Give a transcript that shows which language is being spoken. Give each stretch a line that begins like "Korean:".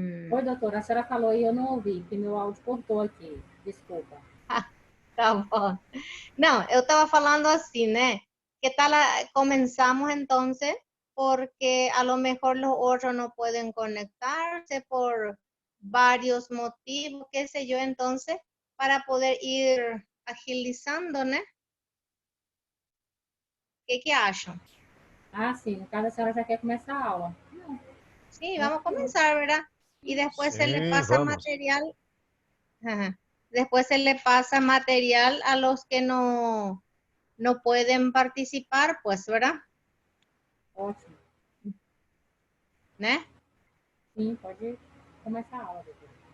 Portuguese: Oi, doutora, a senhora falou aí, eu não ouvi, que meu áudio cortou aqui. Desculpa. Tá bom. Não, eu estava falando assim, né?
Spanish: ¿Qué tal comenzamos entonces? Porque a lo mejor los otros no pueden conectarse por varios motivos, qué sé yo, entonces, para poder ir agilizando, ¿no?
Portuguese: ¿Qué acham? Ah, sim, no caso a senhora já quer começar a aula.
Spanish: Sí, vamos a comenzar, ¿verdad? Y después se le Sí, pasa vamos. material. Ajá. Después se le pasa material a los que no no pueden participar, pues, ¿verdad?
Portuguese: Ótimo. ¿Eh? Sim, pode começar a aula, doutora.